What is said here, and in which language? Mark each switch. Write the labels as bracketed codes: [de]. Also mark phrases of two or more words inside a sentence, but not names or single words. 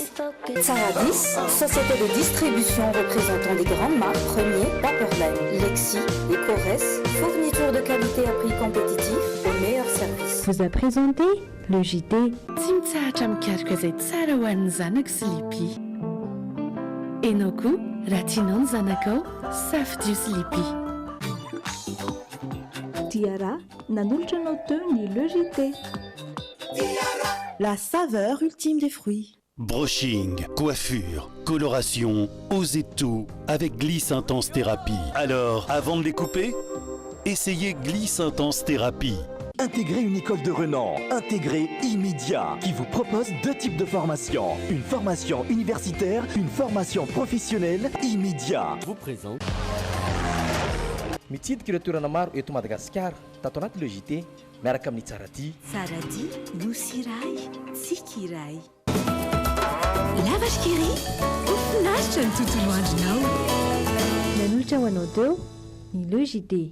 [fr] Saradis, société de distribution représentant des grandes marques Premier, Paperline, Lexi et Corès, fourniture de qualité à prix compétitif au meilleur service. Vous a présenté le JT. [mg] Tsimtsahatra mikarika izay tsara ho an'ny zanako sy lipi. Enao koa raha tianao ny zanakao safidio sy lipi. Tiara, nanolotra anao teo ny le JT. [fr] La saveur ultime des fruits. Brushing, coiffure, coloration, osez tout avec Gliss Intense Thérapie. Alors, avant de les couper, essayez Gliss Intense Thérapie. Intégrez une école de renom, intégrée immédiat, qui vous propose 2 types de formations. Une formation universitaire, une formation professionnelle immédiat. Je vous présente. [mg] Mitsidika ireo toerana maro eto Madagasikara tato anaty le JT miaraka amin'ny Tsarady. Tsarady, nosy iray, tsiky iray. Lavatra kely, mahafinaritra ny tontolo andronao. Nanolotra ho anao teo ny le JT.